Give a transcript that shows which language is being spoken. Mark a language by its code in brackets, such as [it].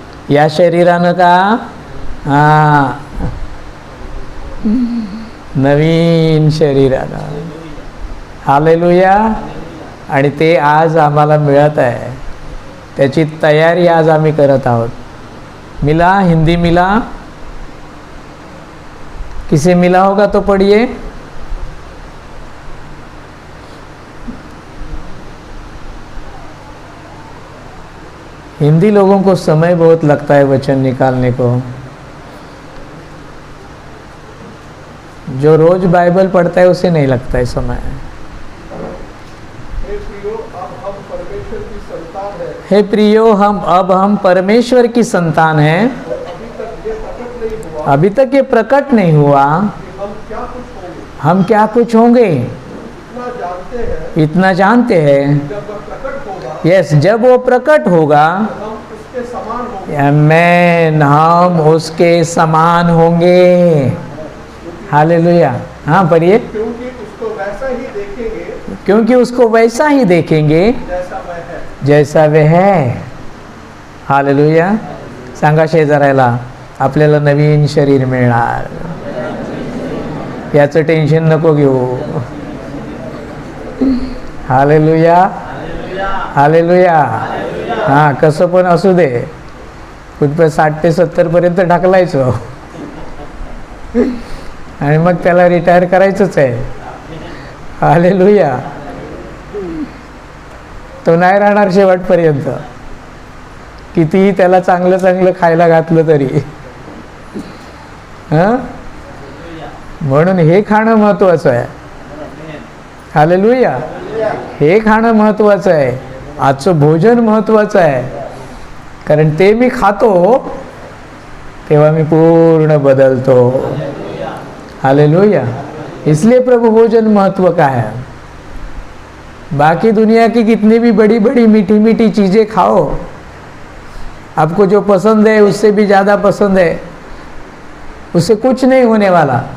[mr] या शरीरानं का? नवीन शरीरानं. हालेलुया. आणि ते आज आम्हाला मिळत आहे, त्याची तयारी आज आम्ही करत आहोत. [hi] मिला, हिंदी मिला, किसे मिला होगा तो पढ़िए. हिंदी लोगों को समय बहुत लगता है वचन निकालने को. जो रोज बाइबल पढ़ता है उसे नहीं लगता है समय. हे प्रियो, हम परमेश्वर की संतान हैं. अभी तक ये प्रकट नहीं हुआ हम क्या कुछ होंगे. इतना जानते हैं. यस, जब वो प्रकट होगा आमेन, हम उसके समान होंगे. हालेलुया. हाँ पढ़िए. क्योंकि उसको वैसा ही देखेंगे जैसा वह है. हालेलुया. [mr] सांगा शेजाऱ्याला, आपल्याला नवीन शरीर मिळणार, याचं टेन्शन नको घेऊ. हालेलुया. हालेलुया. हां, कसं पण असू दे, कुठं 60 ते 70 पर्यंत ढकलायचं आणि मग त्याला रिटायर करायचंच आहे. हालेलुया. तो नाही राहणार शेवटपर्यंत, कितीही त्याला चांगलं चांगलं खायला घातलं तरी. हां, म्हणून हे खाणं महत्वाचं आहे. हालेलुया. हे खाणं महत्वाचं आहे, आजचं भोजन महत्वाचं आहे. कारण ते मी खातो तेव्हा मी पूर्ण बदलतो. हालेलुया. [hi] इसलिए प्रभु भोजन महत्व का है. बाकी दुनिया की कितनी भी बड़ी बड़ी मीठी मीठी चीज़ें खाओ, आपको जो पसंद है उससे भी ज़्यादा पसंद है, उससे कुछ नहीं होने वाला.